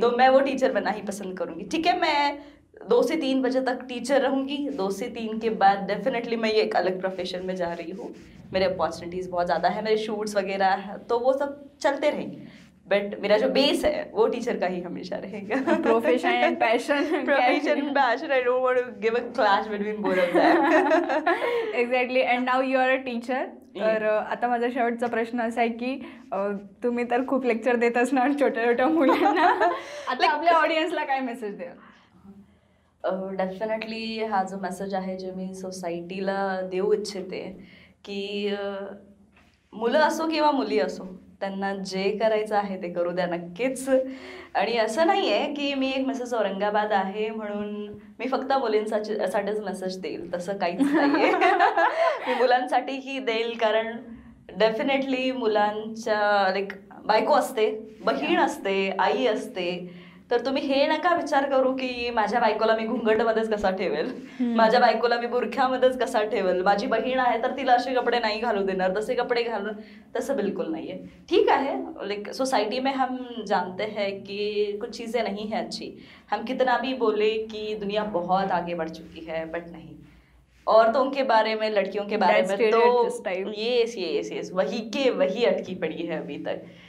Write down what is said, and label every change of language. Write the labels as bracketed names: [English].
[Hindi] तो मैं वो टीचर बनना ही पसंद करूँगी। ठीक है, मैं 2 से 3 बजे तक टीचर रहूँगी, 2 से 3 के बाद डेफिनेटली मैं ये एक अलग प्रोफेशन में जा रही हूँ, मेरे अपॉर्चुनिटीज़ बहुत ज़्यादा है, मेरे शूट्स वगैरह है, तो वो सब चलते रहेंगे, बट मेरा जो बेस है वो टीचर का ही हमेशा रहेगा। [English] Profession and passion, I don't want to give a clash between both of them. Exactly. And now you are a teacher. [Marathi] तर आता माझा शेवटचा प्रश्न असा आहे की तुम्ही तर खूप लेक्चर देत असणार छोट्या छोट्या मुलांना, आता आपल्या ऑडियन्सला काय मेसेज द्याल? डेफिनेटली हा जो मेसेज आहे जे मी सोसायटीला देऊ इच्छिते की मुलं असो किंवा मुली असो त्यांना जे करायचं आहे ते करू द्या नक्कीच। आणि असं नाही आहे की मी एक मिसेस औरंगाबाद आहे म्हणून मी फक्त मुलींसाठीच मेसेज देईल, तसं काहीच नाही आहे। मी मुलांसाठीही देईल, कारण डेफिनेटली मुलांच्या लाईक बायको असते, बहीण असते, आई असते, तर तुम्ही हे नका विचार करू की माझ्या बायकोला मी घुंगटमध्येच कसा ठेवेल, माझ्या बायकोला मी बुरख्यामध्येच कसा ठेवेल, माझी बहीण आहे तर तिला असे कपडे नाही घालू देणार, तसे कपडे घालून, तसं [Hindi] बिल्कुल नहीं है। ठीक है, लाइक सोसाइटी में हम जानते हैं कि कुछ चीज़ें नहीं हैं अच्छी, हम कितना भी बोले कि दुनिया बहुत आगे बढ़ चुकी है, बट नहीं, औरतों के बारे में, लड़कियों के बारे में तो यस वही अटकी पड़ी है अभी तक।